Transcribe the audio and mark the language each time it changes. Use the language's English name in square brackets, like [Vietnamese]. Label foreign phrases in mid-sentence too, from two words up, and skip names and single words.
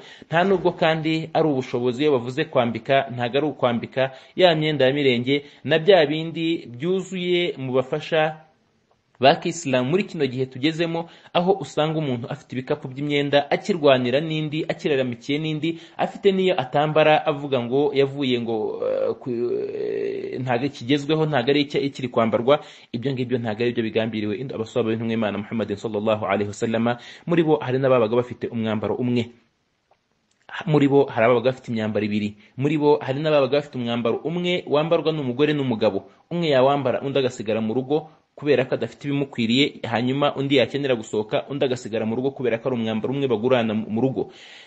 [Kinyarwanda] Nta nubwo kandi ari ubushobozi iyo bavuze kwambika, ntago ari ukwambika ya myenda ya mirenge na bya bindi byuzuye mu bafasha ba Kisilamu muri kino gihe tugezemo, aho usanga umuntu afite ibikapu by'imyenda akirwanira n'indi, akiraramikiye n'indi, afite niyo atambara avuga ngo yavuye ngo ntago kigezweho, ntago ari ikiri kwambarwa. Ibyo ngibyo ntago ari byo bigambiriwe abaswaba b'intumwa y'Imana Muhammad [Arabic] صلى الله عليه وسلم. [Kinyarwanda] Muri bo hari n'ababaga bafite umwambaro umwe, muri bo hari ababaga bafite imyambaro ibiri, muri bo hari n'ababaga bafite umwambaro umwe wambarwa n'umugore n'umugabo. Umwe yawambara undi agasigara mu rugo kubera ko adafite ibimukwiriye, hanyuma undi yakenera gusohoka undi agasigara mu rugo kubera ko ari umwambaro umwe bagurana mu rugo.